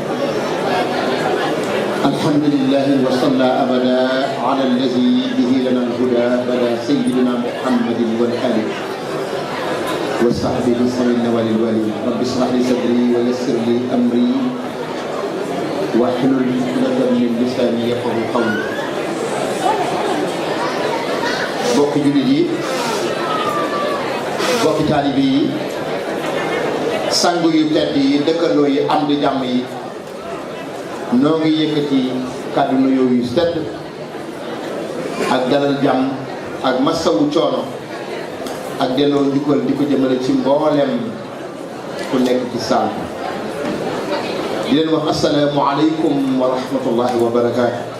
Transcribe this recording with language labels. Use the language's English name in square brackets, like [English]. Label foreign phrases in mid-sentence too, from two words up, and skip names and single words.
[Arabic] الحمد لله وصلى أبدا على الذي به لنا الهدى بدا سيدنا محمد والآل وصحبه الصلين والوالي رب اشرح لي صدري ويسر لي أمري واحلل عقدة من لساني يفقهوا قولي [Wolof] bokki jullit yi bokki taalibe yi sangu yu tedd yi dëkkandoo yi am di jàmm yi noo ngi yëkkati kàddu nuyoo yu tedd ak dalal jàmm ak masawu coono ak delloo njukkal di ko jëmale ci mboolem ku nekk ci saal di leen wax [Arabic] السلام عليكم ورحمة الله وبركاته